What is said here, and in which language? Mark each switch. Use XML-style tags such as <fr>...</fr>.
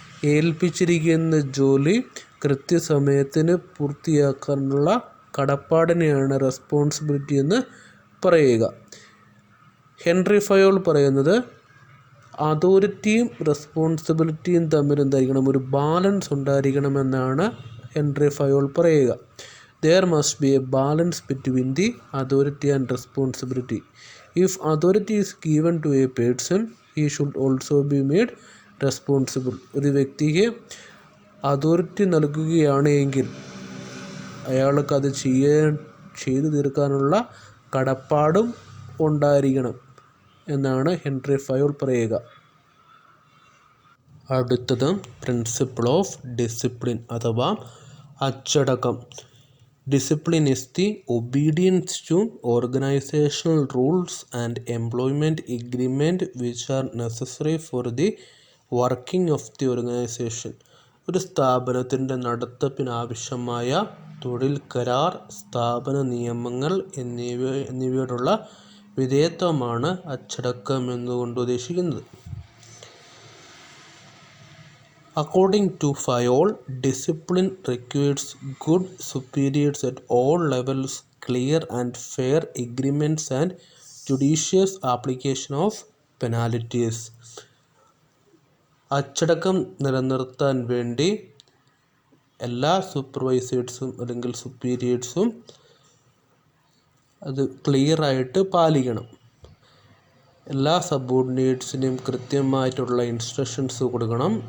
<ml>ഏൽപ്പിച്ചിരിക്കുന്ന ജോലി കൃത്യസമയത്തിന് പൂർത്തിയാക്കാനുള്ള കടപ്പാടിനെയാണ് റെസ്പോൺസിബിലിറ്റി എന്ന് പറയുക. ഹെൻറി ഫയോൾ പറയുന്നത് അതോറിറ്റിയും റെസ്പോൺസിബിലിറ്റിയും തമ്മിൽ എന്തായിരിക്കണം, ഒരു ബാലൻസ് ഉണ്ടായിരിക്കണമെന്നാണ് ഹെൻറി ഫയോൾ പറയുക.</ml> <en>There must be a balance between the authority and responsibility. If authority is given to a person, he should also be made responsible.</en> <ml>ഒരു വ്യക്തിക്ക് അതോറിറ്റി നൽകുകയാണ് എങ്കിൽ അയാൾക്ക് അത് ചെയ്തു തീർക്കാനുള്ള കടപ്പാടും ഉണ്ടായിരിക്കണം എന്നാണ് ഹെൻറി ഫയോൾ പറയുക. അടുത്തത് പ്രിൻസിപ്പിൾ ഓഫ് ഡിസിപ്ലിൻ അഥവാ അച്ചടക്കം.</ml> <en>Discipline is the obedience to organizational rules and employment agreement which are necessary for the working of the organization.</en> <ml>ഒരു സ്ഥാപനത്തിൻ്റെ നടത്തിപ്പിനാവശ്യമായ തൊഴിൽ കരാർ, സ്ഥാപന നിയമങ്ങൾ എന്നിവയോടുള്ള വിധേയത്വമാണ് അച്ചടക്കം എന്നുകൊണ്ട് ഉദ്ദേശിക്കുന്നത്.</ml> <en>According to Fayol, discipline requires good superiors at all levels, clear and fair agreements and judicious application of penalties.</en> <ml>അച്ചടക്കം നിലനിർത്താൻ വേണ്ടി എല്ലാ സൂപ്പർവൈസേഴ്സും അല്ലെങ്കിൽ സുപ്പീരിയേഴ്സും അത് ക്ലിയറായിട്ട് പാലിക്കണം. എല്ലാ സബോർഡിനേറ്റ്സിനും കൃത്യമായിട്ടുള്ള ഇൻസ്ട്രക്ഷൻസ് കൊടുക്കണം.</ml>